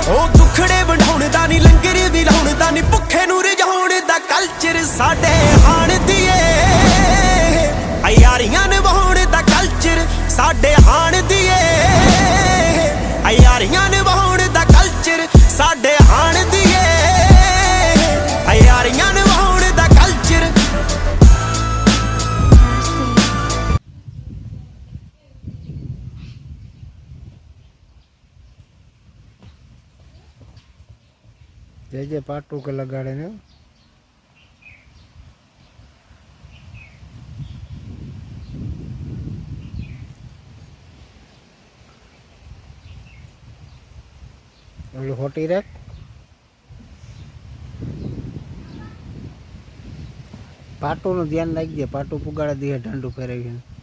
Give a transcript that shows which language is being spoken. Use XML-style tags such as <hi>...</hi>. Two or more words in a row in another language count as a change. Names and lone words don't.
<pa>ਉਹ ਦੁਖੜੇ ਵੰਡਾਉਣ ਦਾ ਨਹੀਂ ਲੰਗਰ ਵੀ ਲਾਉਣ ਦਾ ਨਹੀਂ ਭੁੱਖੇ ਨੂੰ ਰਜਾਉਣ ਦਾ ਕਲਚਰ ਸਾਡੇ ਹਾਣ ਦੀ ਏ। ਆ ਯਾਰੀਆਂ ਨਿਭਾਉਣ ਦਾ ਕਲਚਰ ਸਾਡੇ ਹਾਣ ਦੀ ਏ। ਆ ਯਾਰੀਆਂ ਨਿਭਾਉਣ ਦਾ ਕਲਚਰ ਸਾਡੇ ਹਾਣ ਦੀ ਏ। ਆ ਯਾਰੀਆਂ ਨਿਭਾਉਣ ਦਾ ਕਲਚਰ।</pa> <gu>જે પાટું કે લગાડે ને ઓલું હોટી રાખ પાટુંનું ધ્યાન રાખજે પાટું પુગાડા દે ઢાંડું ફેરવીને</gu>